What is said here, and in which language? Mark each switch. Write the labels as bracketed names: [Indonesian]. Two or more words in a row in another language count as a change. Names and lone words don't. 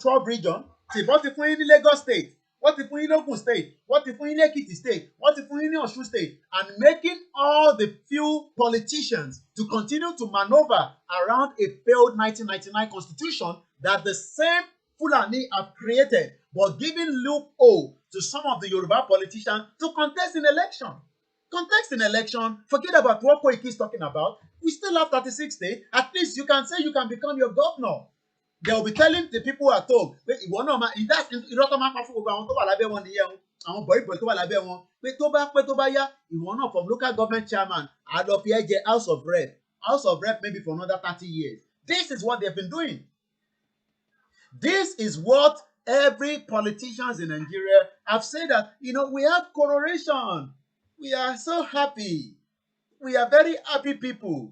[English] 12 regions to what if we in Lagos State, what if we in Ogun State, what if we in Ekiti State, what if we in Osun State, and making all the few politicians to continue to maneuver around a failed 1999 constitution that the same Fulani have created, but giving loophole to some of the Yoruba politicians to contest in election. Contest in election, forget about what Koiki is talking about. We still have 36 states. At least you can say you can become your governor. They will be telling the people at home, [Yoruba] ìwọ náà máa ìrọ́tọ̀ máa pa fún gbogbo àwọn tó wà lábẹ́ wọn nìyẹn, àwọn bọ̀ìbọ̀ì tó wà lábẹ́ wọn, pé tó bá yá, ìwọ náà [English] from local government chairman, [Yoruba] àlọ́ fi ẹ́ jẹ House of Rep. [English] House of Rep maybe for another 30 years. This is what they've been doing. This is what every politicians in Nigeria have said that, we have coloration. We are so happy. We are very happy people.